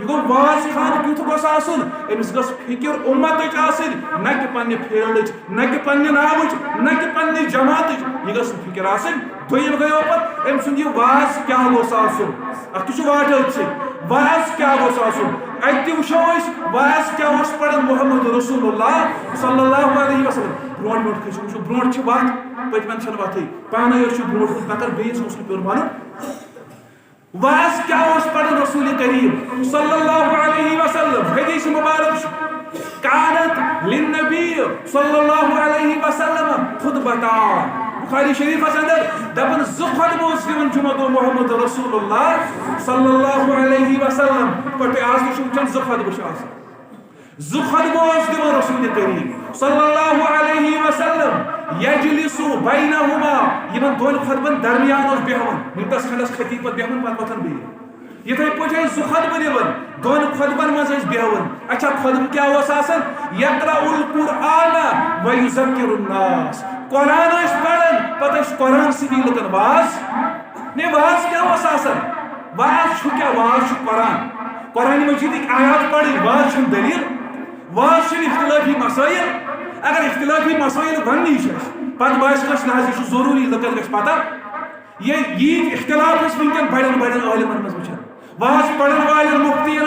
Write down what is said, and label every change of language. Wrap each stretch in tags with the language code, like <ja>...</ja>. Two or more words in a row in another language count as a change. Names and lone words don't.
<ks>گو واز خان کیُتھ گوٚژھ آسُن أمِس گٔژھ فِکر اُمتٕچ آسٕنۍ نہ کہِ پننہِ فیٖلڈٕچ نہ کہِ پننہِ ناوٕچ نہ کہِ پننہِ جماعتٕچ یہِ گٔژھ نہٕ فِکر آسٕنۍ دوٚیِم گٔیو پتہٕ أمۍ سُنٛد یہِ واز کیٛاہ گوٚژھ آسُن اتھ تہِ چھُ واٹھ أتھۍ سۭتۍ واز کیٛاہ گوٚژھ آسُن اَتہِ تہِ وٕچھو أسۍ واز کیٛاہ اوس پران محمد رسول اللہ</ks> <ar>صلی اللہ علیہ وسلم</ar> <ks>برونٛٹھ برونٛٹھ کھٔسِو وٕچھو برونٛٹھ چھِ وتھ پٔتمٮ۪ن چھنہٕ وتھٕے پانے یوت چھُ برونٛٹھ کُن مگر بیٚیِس اوس نہٕ پیوٚن وَنُن واز کیٛاہ اوس پران رسول کریم</ks> <ar>صلی اللہ علیہ وسلم</ar> <ks>حدیث مبارک چھُ</ks> <ar>کانت للنبی صلی اللہ علیہ وسلم خطبتان</ar> <ks>بخاری شریفس اندر دپان 2 خطبہٕ اوس دِوان جمعہ دۄہ محمد رسول اللہ</ks> <ar>صلی اللہ علیہ وسلم</ar> <ks>پٲٹھۍ آز تہِ چھُ وٕچھان 2 خطبہٕ چھِ آسان 2 خطبہٕ اوس دِوان رسول کریم</ks> <ar>صلی اللہ علیہ وسلم یجلس بینہما</ar> <ks>یِمن 2 خطبن درمیان اوس بیہوان منٹس کھنڈس خطیب پتہٕ بیہوان پتہٕ وۄتھان بیٚیہِ یِتھے پٲٹھۍ ٲسۍ 2 خطبہٕ دِوان 2 خطبن منٛز ٲسۍ بیہوان اچھا خطبہٕ کیٛاہ اوس آسان</ks> <ar>یقرأ القرآن ویذکر الناس</ar> <ks>قرآن ٲسۍ پران پتہٕ ٲسۍ قرآن سۭتی لُکن واز نے واز کیٛاہ اوس آسان واز چھُ کیٛاہ واز چھُ قرآن قرآن مجیدٕکۍ آیات پرٕنۍ واز چھُنہٕ دٔلیٖل واز چھُنہٕ اختلافی مسٲیل اگر اختلافی مسٲیل وننی چھِ اَسہِ پتہٕ باسہِ کٲنٛسہِ نہ حظ یہِ چھُ ضروٗری لُکن گژھِ پتہ ییٚتہِ اختلاف أسۍ ونکٮ۪ن بڑٮ۪ن عٲلمن منٛز وٕچھان واز پرن والٮ۪ن مُفتی</ks>